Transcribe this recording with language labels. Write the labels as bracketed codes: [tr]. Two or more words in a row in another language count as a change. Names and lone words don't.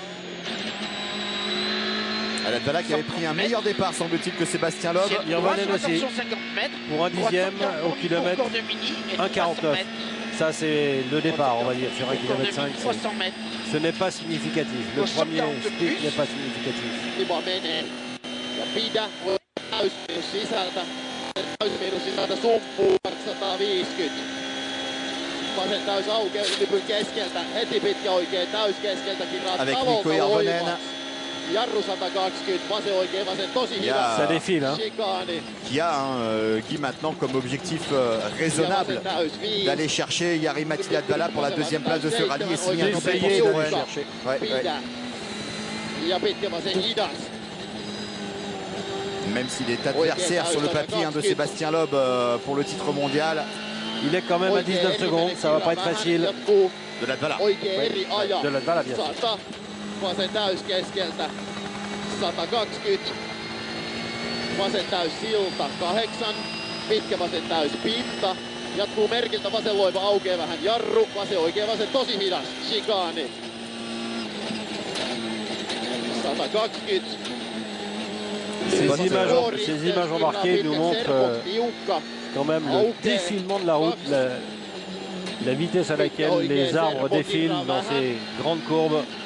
[fr] Latvala qui avait pris un meilleur départ semble-t-il que Sébastien Loeb. Irvanen aussi. Pour un dixième au kilomètre 1,49. Ça c'est le départ on va dire sur 1,5 km. Ce n'est pas significatif. Le premier split n'est pas significatif. [fi] Ja pidä täysmiinus sisältä. Täysmiinus sisältä sumpuu 250. Vasen täys aukeaa Nypyn keskeltä. Heti pitkä oikein täys keskeltäkin Nico Hirvonen. Jarru 120, vasen oikein, vasen tosi hyvä. [fr] Ça défile, hein. Qui a Guy maintenant comme objectif raisonnable d'aller chercher Jari Mattila-Dvala pour la deuxième place de ce rallye et signer un doublé pour Citroën. [fi] Ja pitkä vasen hidas. [fr] Même s'il est adversaire sur le papier de Sébastien Loeb pour le titre mondial. Il est quand même à 19 secondes, ça va pas être facile. De Latvala. De Latvala, bien sûr. [fi] Vasen täyskeskeltä. 120. Vasen täys silta 8. Pitkä vasen täys pinta. Jatkuu merkiltä vasen loiva aukeaa vähän jarru. Vasen oikea vasen tosi hidas. [fr] Chicane. 120. Ces images embarquées nous montrent quand même le défilement de la route, la vitesse à laquelle les arbres défilent dans ces grandes courbes.